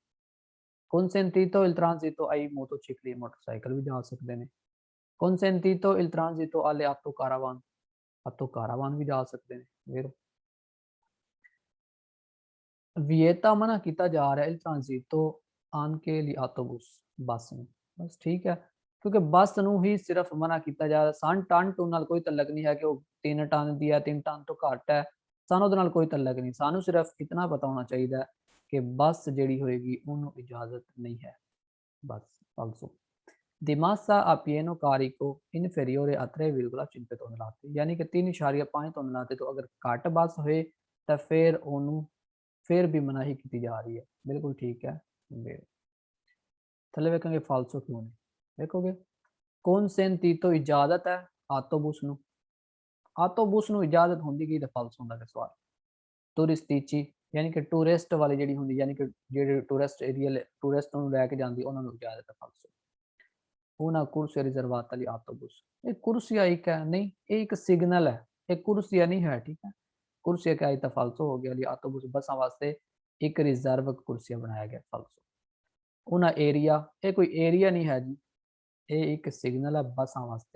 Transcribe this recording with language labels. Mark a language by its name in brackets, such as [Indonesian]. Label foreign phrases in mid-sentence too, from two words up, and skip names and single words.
[Italian] consentito il transito ai motocicli, [Punjabi] ਮੋਟਰਸਾਈਕਲ ਵੀ ਜਾ ਸਕਦੇ ਨੇ। [Italian] consentito il transito alle autocaravan, autocaravan [Punjabi] ਵੀ ਜਾ ਸਕਦੇ ਨੇ। ਫਿਰ vieta ਮਨਾ ਕੀਤਾ ਜਾ ਰਿਹਾ [Italian] il transito anche gli autobus, [Punjabi] ਬੱਸ ਨੂੰ। ਬਸ ਠੀਕ ਹੈ, ਕਿਉਂਕਿ ਬੱਸ ਨੂੰ ਹੀ ਸਿਰਫ ਮਨਾ ਕੀਤਾ ਜਾ ਰਿਹਾ। ਟਨ ਟੂ ਨਾਲ ਕੋਈ ਤਲਕ ਨਹੀਂ ਹੈ ਕਿ ਉਹ 3 ਟਨ ਦੀ ਹੈ, 3 ਟਨ ਤੋਂ ਘੱਟ ਹੈ, ਸਾਨੂੰ ਉਹਦੇ ਨਾਲ ਕੋਈ ਤਲਕ ਨਹੀਂ। ਸਾਨੂੰ ਸਿਰਫ ਇਤਨਾ ਪਤਾ ਹੋਣਾ ਚਾਹੀਦਾ ਕਿ ਬੱਸ ਜਿਹੜੀ ਹੋਏਗੀ ਉਹਨੂੰ ਇਜਾਜ਼ਤ ਨਹੀਂ ਹੈ, ਬਸ। [Italian] ਆਲਸੋ di massa a pieno carico inferiore a 3,5 tonnellate, [Punjabi] ਯਾਨੀ ਕਿ 3.5 ਤonnellate ਤੋਂ ਅਗਰ ਘੱਟ ਬੱਸ ਹੋਏ ਤਾਂ ਫਿਰ ਉਹਨੂੰ ਫਿਰ ਵੀ ਮਨਾਹੀ ਕੀਤੀ ਜਾ ਰਹੀ ਹੈ। ਬਿਲਕੁਲ ਠੀਕ ਹੈ। ਥੱਲੇ ਵੇਖਾਂਗੇ ਫਾਲਸੋ ਕਿਉਂ ਨੇ। ਵੇਖੋਗੇ consentito ਇਜਾਜ਼ਤ ਹੈ ਆਟੋਬੂਸ ਨੂੰ, ਆਟੋਬੂਸ ਨੂੰ ਇਜਾਜ਼ਤ ਹੁੰਦੀ ਕੀ ਤਾਂ ਫਾਲਸੋ ਹੁੰਦਾ ਸਵਾਲ। ਟੂਰਿਸਟੀਚੀ ਯਾਨੀ ਕਿ ਟੂਰਿਸਟ ਵਾਲੀ ਜਿਹੜੀ ਹੁੰਦੀ, ਯਾਨੀ ਕਿ ਜਿਹੜੇ ਟੂਰਿਸਟ ਏਰੀਆ ਟੂਰਿਸਟ ਨੂੰ ਲੈ ਕੇ ਜਾਂਦੀ ਉਹਨਾਂ ਨੂੰ ਇਜਾਜ਼ਤ ਹੈ ਫਾਲਸੋ। [Italian] una corsia riservata agli autobus, [Punjabi] ਇਹ ਕੁਰਸੀਆ ਇੱਕ ਹੈ ਨਹੀਂ, ਇਹ ਇੱਕ ਸਿਗਨਲ ਹੈ, ਇਹ ਕੁਰਸੀਆ ਨਹੀਂ ਹੈ। ਠੀਕ ਹੈ, ਕੁਰਸੀਆ ਕਿਆ ਤਾਂ ਫਾਲਸੋ ਹੋ ਗਿਆ। ਲਈ ਆਟੋਬੂਸ ਬੱਸਾਂ ਵਾਸਤੇ ਇੱਕ ਰਿਜ਼ਰਵ ਕੁਰਸੀਆ ਬਣਾਇਆ ਗਿਆ ਫਾਲਸੋ। ਉਹਨਾਂ ਏਰੀਆ, ਇਹ ਕੋਈ ਏਰੀਆ ਨਹੀਂ ਹੈ ਜੀ, ਇਹ ਇੱਕ ਸਿਗਨਲ ਹੈ ਬੱਸਾਂ ਵਾਸਤੇ।